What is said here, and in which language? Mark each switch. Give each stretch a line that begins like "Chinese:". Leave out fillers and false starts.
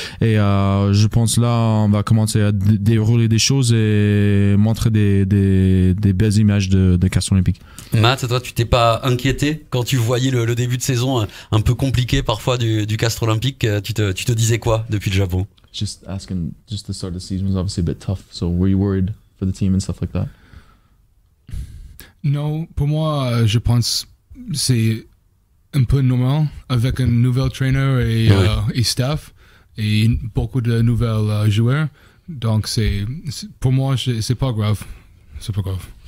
French: Et je pense là, on va commencer à dérouler des choses et montrer des belles images de Castres Olympique. Matt, toi, tu t'es pas inquiété quand tu voyais le début de saison un peu compliqué parfois du Castres Olympique? Tu te disais quoi depuis le Japon?
English: Just the start of the season was obviously a bit tough. So were you worried for the team and stuff like that?
French: Non, pour moi, je pense c'est un peu normal avec un nouvel trainer et staff. et beaucoup de nouvelles joueurs. Donc pour moi, c'est pas grave. C'est pas grave.